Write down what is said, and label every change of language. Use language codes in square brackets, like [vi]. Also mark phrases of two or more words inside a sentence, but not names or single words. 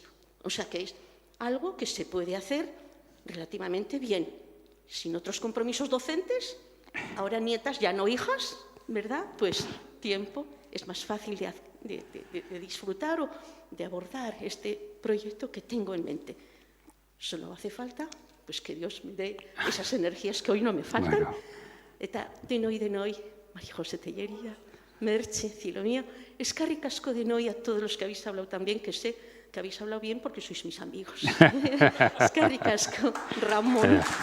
[es] O sea que es algo que se puede hacer relativamente bien, sin otros compromisos docentes, ahora nietas, ya no hijas, ¿verdad? Pues tiempo, es más fácil de disfrutar o de abordar este proyecto que tengo en mente. Solo hace falta pues que Dios me dé esas energías que hoy no me faltan. Bueno. [eu] Eta denoi, [es] María José Tellería, Merche, cielo mío, [eu] eskerrik asko denoi [es] a todos los que habéis hablado también, que sé que habéis hablado bien porque sois mis amigos. [eu] Eskerrik asko, Ramón.